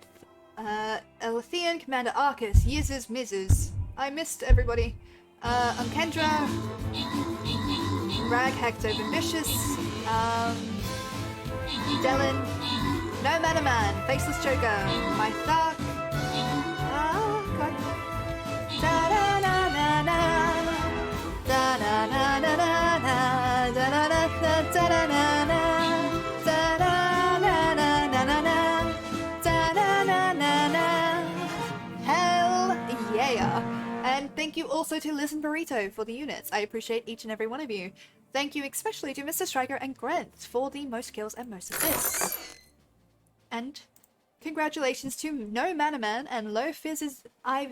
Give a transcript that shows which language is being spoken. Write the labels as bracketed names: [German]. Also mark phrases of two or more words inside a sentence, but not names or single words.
[English] Elythian, Commander Arcus, Yizzes, Mizzes. I missed everybody. I'm Kendra, Rag, Hector, Vicious, Dylan, No Matter Man, Faceless Joker, My Thark, God. Da-da-na-na-na, da-na-na-na-na, da-da-da-da-da-da-na, da-da-na-na-na-na-na, da-da-na-na-na. Hell yeah! And thank you also to Liz and Burrito for the units. I appreciate each and every one of you. Thank you especially to Mr. Striker and Grant for the most kills and most assists. And congratulations to No Mana Man and Low Fizz Ivy.